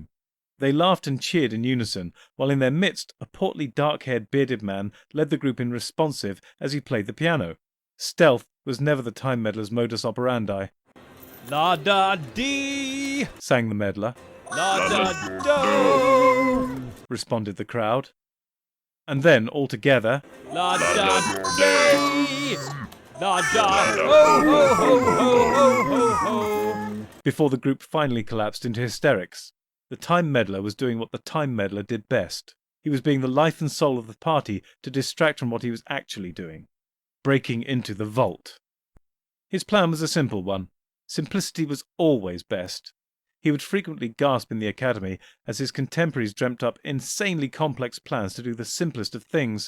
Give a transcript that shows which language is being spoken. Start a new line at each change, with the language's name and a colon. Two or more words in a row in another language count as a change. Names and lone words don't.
English: They laughed and cheered in unison, while in their midst a portly, dark-haired, bearded man led the group in responsive as he played the piano. Stealth was never the time meddler's
Latin: modus operandi. La-da-dee!
English: sang the meddler. La-da-do! responded the crowd. And then, all together, La-da-dee! La-da-ho-ho-ho-ho-ho-ho! Before the group finally collapsed into hysterics. The time meddler was doing what the time meddler did best. He was being the life and soul of the party to distract from what he was actually doing. Breaking into the vault. His plan was a simple one. Simplicity was always best. He would frequently gasp in the academy as his contemporaries dreamt up insanely complex plans to do the simplest of things.